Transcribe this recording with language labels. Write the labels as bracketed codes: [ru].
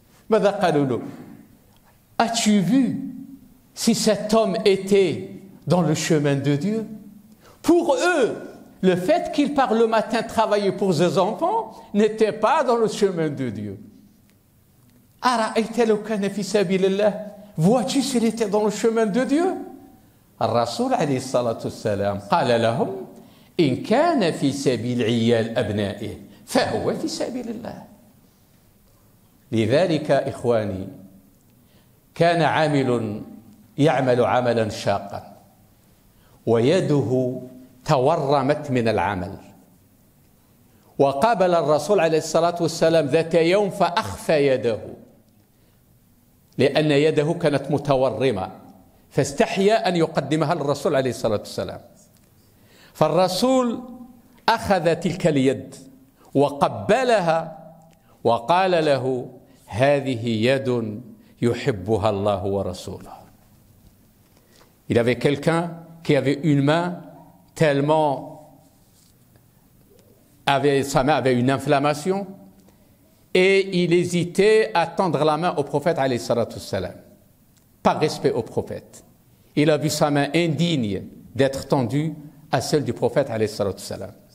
[ar] ماذا قالوا له؟ [fr] As-tu vu si cet homme était dans le chemin de Dieu? Pour eux, le fait qu'il part le matin travailler pour ses enfants n'était pas dans le chemin de Dieu. [ar] أرأيت لو كان في سبيل الله. [fr] Vois-tu s'il était dans le chemin de Dieu? [ar] الرسول عليه الصلاة والسلام قال لهم إن كان في سبيل عيال أبنائه فهو في سبيل الله. لذلك إخواني كان عامل يعمل عملا شاقا ويده تورمت من العمل، وقابل الرسول عليه الصلاة والسلام ذات يوم فأخفى يده لأن يده كانت متورمة، فاستحيا أن يقدمها للرسول عليه الصلاة والسلام. فالرسول أخذ تلك اليد وقبلها وقال له هذه يد يحبها الله ورسوله. [fr] Il avait quelqu'un qui avait une main tellement... sa main avait une inflammation et il hésitait à tendre la main au prophète alayhi salatu wassalam. Par respect au prophète. Il a vu sa main indigne d'être tendue à celle du prophète alayhi salatu wassalam.